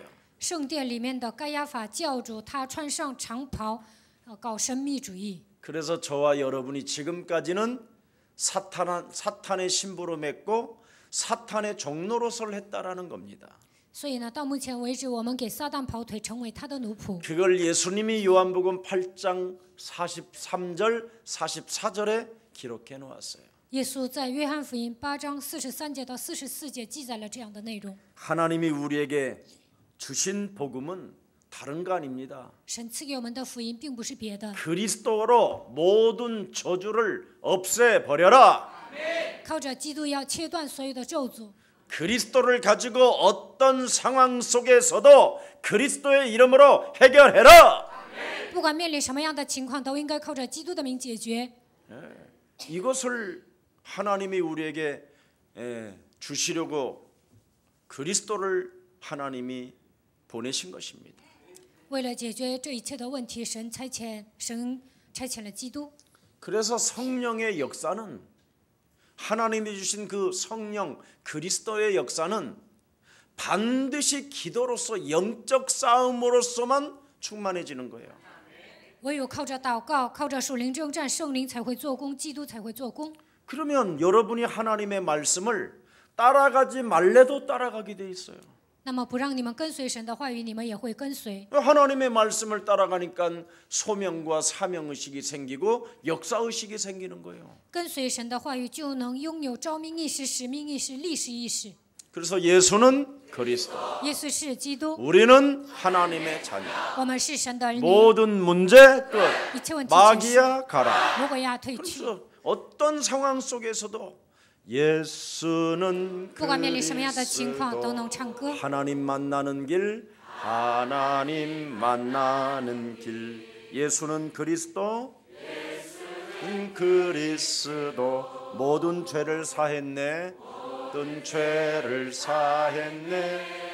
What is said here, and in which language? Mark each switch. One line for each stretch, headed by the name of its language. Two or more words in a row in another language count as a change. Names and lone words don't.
Chinese: 圣殿里面的该亚法教主，他穿上长袍，搞神秘主义。
Korean: 그래서 저와 여러분이 지금까지는 사탄의 신부로 맺고 사탄의 종노릇을 했다라는 겁니다.
Chinese: 所以呢，到目前为止，我们给撒旦跑腿，成为他的奴仆。
Korean: 그걸 예수님이 요한복음 8장 43절 44절에 기록해 놓았어요.
Chinese: 耶稣在约翰福音8章43节到44节记载了这样的内容。
Korean: 하나님이 우리에게 주신 복음은 다른 거 아닙니다.
Chinese: 神赐给我们的福音并不是别的，
Korean: 그리스도로 모든 저주를 없애버려라.
Chinese: 靠着基督要切断所有的咒诅，
Korean: 그리스도를 가지고 어떤 상황 속에서도 그리스도의 이름으로 해결해라.
Chinese: 不管面临什么样的情况，都应该靠着基督的名解决。
Korean: 이것을 하나님이 우리에게 주시려고 그리스도를 하나님이 보내신 것입니다.
Chinese: 为了解决这一切的问题，神差遣了基督。
Korean: 그래서 성령의 역사는 하나님이 주신 그 성령 그리스도의 역사는 반드시 기도로서 영적 싸움으로서만 충만해지는 거예요.
Chinese: 唯有靠着祷告，靠着属灵征战，圣灵才会做工，基督才会做工。
Korean: 그러면 여러분이 하나님의 말씀을 따라가지 말래도 따라가게 돼 있어요.
Chinese: 那么不让你们跟随神的话语，你们也会跟随。
Korean: 하나님의 말씀을 따라가니까 소명과 사명의식이 생기고 역사의식이 생기는 거예요.
Chinese: 跟随神的话语，就能拥有召命意识、使命意识、历史意识。
Korean: 그래서 예수는 그리스도,
Chinese: 耶稣是基督，
Korean: 우리는 하나님의 자녀.
Chinese: 我们是神的儿女，
Korean: 모든 문제 끝.
Chinese: 一切问题解决，
Korean: 마귀야 가라.
Chinese: 魔鬼呀退去。
Korean: 그래서 어떤 상황 속에서도 예수는
Chinese: 不管面临什么样的情况，都
Korean: 그리스도.
Chinese: 能唱歌。
Korean: 하나님 만나는 길, 하나님 만나는 길. 예수는 그리스도, 그리스도. 모든 죄를 사했네, 모든 죄를 사했네.